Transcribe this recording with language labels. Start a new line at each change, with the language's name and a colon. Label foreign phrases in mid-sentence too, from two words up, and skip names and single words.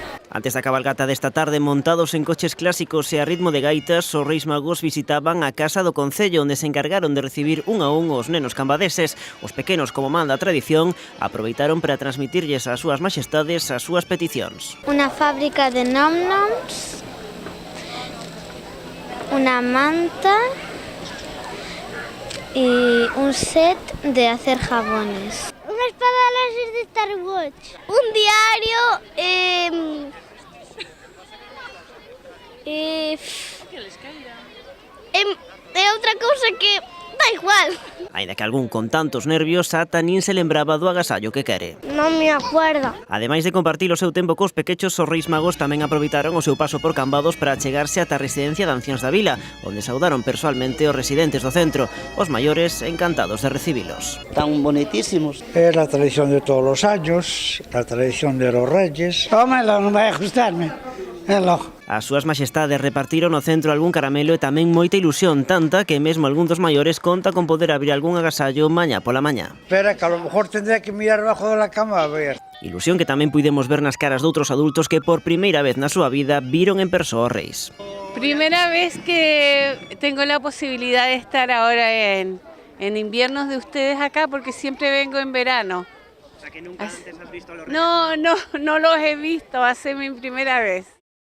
Galician: Antes da cabalgata desta tarde, montados en coches clásicos e a ritmo de gaitas, os Reis Magos visitaban a casa do Concello, onde se encargaron de recibir un a un os nenos cambadeses. Os pequenos, como manda a tradición, aproveitaron para transmitirlles ás súas maxestades as súas peticións.
Spanish: Una fábrica de nom-noms, una manta y un set de hacer jabones. Unas láser de Star Wars. Un diario.
Galician: É outra cousa que dá igual. Aínda que algún con tantos nervios ata nin se lembraba do agasallo que quere.
Spanish: Non me acuerdo.
Galician: Ademais de compartir o seu tempo cos pequechos, os Reis Magos tamén aproveitaron o seu paso por Cambados para chegarse ata a residencia de anciáns da vila, onde saudaron persoalmente os residentes do centro, os maiores encantados de recibilos.
Spanish: Tan bonitísimos. Es la tradición de todos los años, la tradición de los reyes. Tómalo,
Galician: non vai a gustarme. As súas maxestades repartiron no centro algún caramelo e tamén moita ilusión, tanta que mesmo algún dos maiores conta con poder abrir algún agasallo mañá pola mañá.
Spanish: Espera, que a lo mejor tendría que mirar bajo de la cama a ver.
Galician: Ilusión que tamén puidemos ver nas caras doutros adultos que por primeira vez na súa vida viron en persoa os reis.
Spanish: Primera vez que tengo la posibilidad de estar ahora en inviernos de ustedes acá, porque siempre vengo en verano. O sea, que nunca antes has visto a los reis. No los he visto, va a ser mi primera vez.